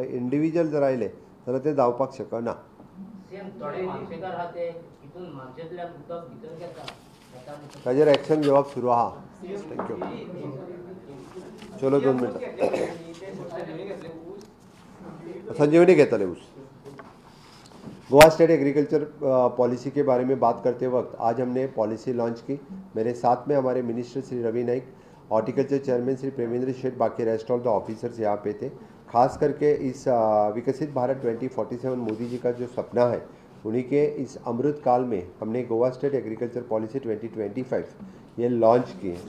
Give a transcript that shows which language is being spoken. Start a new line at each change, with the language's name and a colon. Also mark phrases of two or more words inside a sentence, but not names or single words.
Konkani: इंडिविज्युअल जर आयले जाल्यार ते जावपाक शकना. ताजेर एक्शन घेवप सुरू आहा. थँक्यू. चलो 2 मिनटां. संजीवनी घेतले ऊस.
Hindi: गोवा स्टेट एग्रीकल्चर पॉलिसी के बारे में बात करते वक्त आज हमने पॉलिसी लॉन्च की. मेरे साथ में हमारे मिनिस्टर श्री रवि नाइक, हॉर्टिकल्चर चेयरमैन श्री प्रेमेंद्र शेठ, बाकी
English: rest of the officers
Hindi: यहाँ पे थे. खास करके इस विकसित भारत 2047 मोदी जी का जो सपना है उन्हीं के इस अमृत काल में हमने गोवा स्टेट एग्रीकल्चर पॉलिसी 2025 ये लॉन्च की है.